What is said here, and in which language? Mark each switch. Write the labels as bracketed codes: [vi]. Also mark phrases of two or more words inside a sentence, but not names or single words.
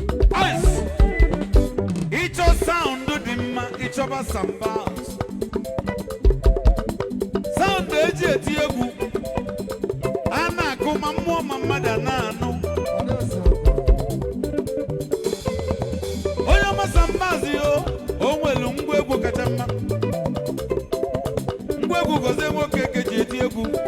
[en] Yes. It's a sound, the ma-, it's a samba. [ig] Sound eji eti egwu. A na-akụ ma mmụọ ma mmadụ a na-anụ. Onye ọma Sam Maazị o, o nwelu ngwa egwu kacha mma. Ngwa egwu Gozie Nwoke ka eji eti egwu.